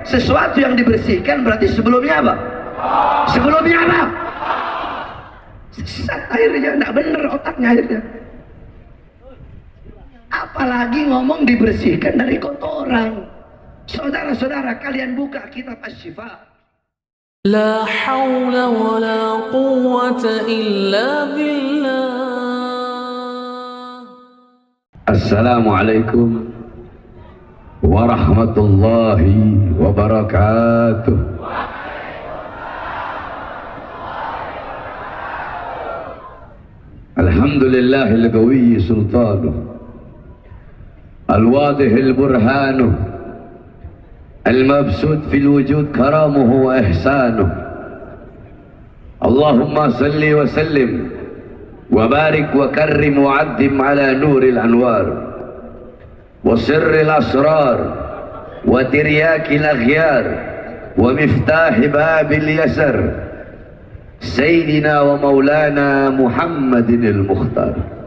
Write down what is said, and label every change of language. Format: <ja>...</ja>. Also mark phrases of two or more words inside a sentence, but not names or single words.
<id>Sesuatu yang dibersihkan berarti sebelumnya apa? Sebelumnya apa? Sesat akhirnya, enggak bener otaknya akhirnya. Apalagi ngomong dibersihkan dari kotoran. Saudara-saudara, kalian buka kitab Asy-Syifa.</id> <ar>لا حول ولا قوة إلا بالله. السلام عليكم ورحمة الله وبركاته. الحمد لله القوي سلطانه، الواضح برهانه، المبسوط في الوجود كرمه وإحسانه. اللهم صل وسلم وبارك وكرم وعظم على نور الأنوار وسر الأسرار وترياق الأغيار ومفتاح باب اليسار سيدنا ومولانا محمد المختار.</ar>